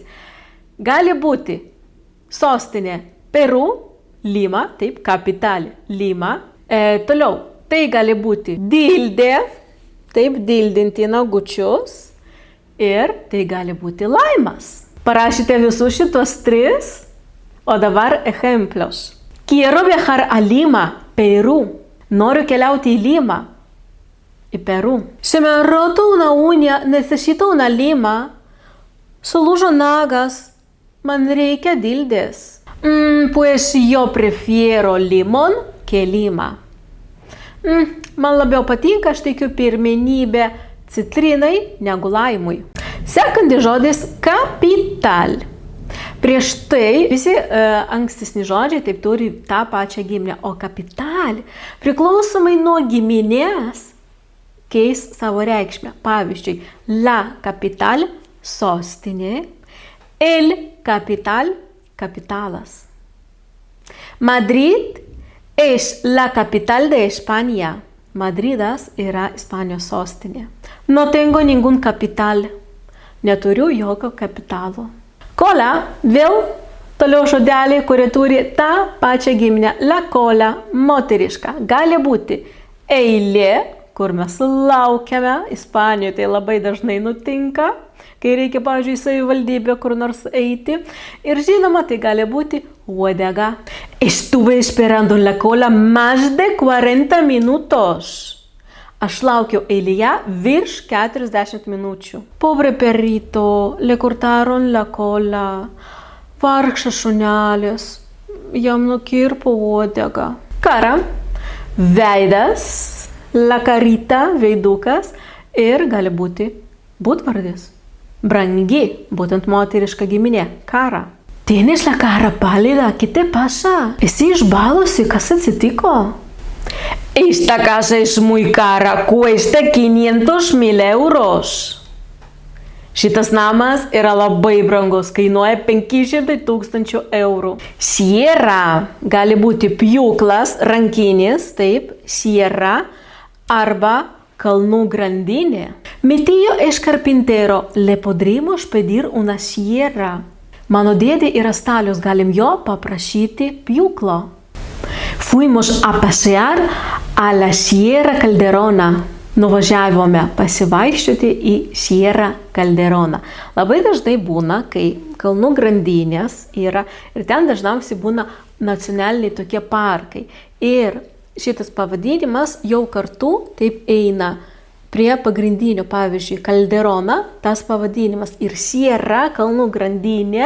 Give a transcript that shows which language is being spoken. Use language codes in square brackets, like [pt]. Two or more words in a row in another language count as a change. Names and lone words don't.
[lt] Gali būti sostinė Peru, Lima, taip, kapitalė, Lima. Toliau, tai gali būti dildė, taip, dildinti nagučius. Ir tai gali būti laimas. Parašyte visus šitos 3, o dabar ejemplos. [es] Quiero viajar a Lima, Perú. [lt] Noriu keliauti į Limą, į Perú. [es] Se me ha roto una uña, necesito una lima. [lt] Sulūžo nagas, man reikia dildės. [es] Pues yo prefiero limón que lima. [lt] Man labiau patinka, aš teikiu pirmenybę citrinai negu laimui. Sekantis žodis kapital. Prieš tai visi ankstesni žodžiai taip turi tą pačią giminę, o kapital priklausomai nuo giminės keis savo reikšmę. Pavyzdžiui, [es] la capital [lt] sostinė, [es] el capital [lt] capitalas. [es] Madrid es la capital de España. [lt] Madridas yra Ispanijos sostinė. [es] No tengo ningún capital. [lt] Neturiu jokio kapitalo. Cola, vėl toliau žodeliai, kurie turi tą pačią giminę. [es] La cola, moteriška. [lt] Gali būti eilė, kur mes laukiame. Ispanijoje tai labai dažnai nutinka, kai reikia, pavyzdžiui, į savivaldybę kur nors eiti. Ir žinoma, tai gali būti uodega. [es] Estuve esperando en la cola más de 40 minutos. [lt] Aš laukiau eilėje virš 40 minučių. [es] Pobre perrito, le cortaron la cola. [lt] Vargšas šunelis, jam nukirpo uodega. Cara, veidas, [es] la carita, [lt] veidukas ir gali būti būdvardis. Brangi, būtent moteriška giminė, cara. [es] Tienes la cara pálida, ¿qué te pasa? [lt] Esi išbalusi, kas atsitiko? [es] Esta casa es muy cara, cuesta 500,000 euros. [lt] Šitas namas yra labai brangus, kainuoja 500,000 eurų. Sierra gali būti pjūklas, rankinis, taip, sierra, arba kalnų grandinė. [es] Mi tío es carpintero, le podríamos pedir una sierra. [lt] Mano dėdė yra stalius, galim jo paprašyti pjūklo. [es] Fuimos a pasear a la Sierra Calderona. [lt] Nuvažiavome pasivaikščioti į Sierra Calderona. Labai dažnai būna, kai kalnų grandinės yra ir ten dažniausiai būna nacionaliniai tokie parkai. Ir šitas pavadinimas jau kartu taip eina prie pagrindinio, pavyzdžiui, Calderona, tas pavadinimas ir Sierra kalnų grandinė.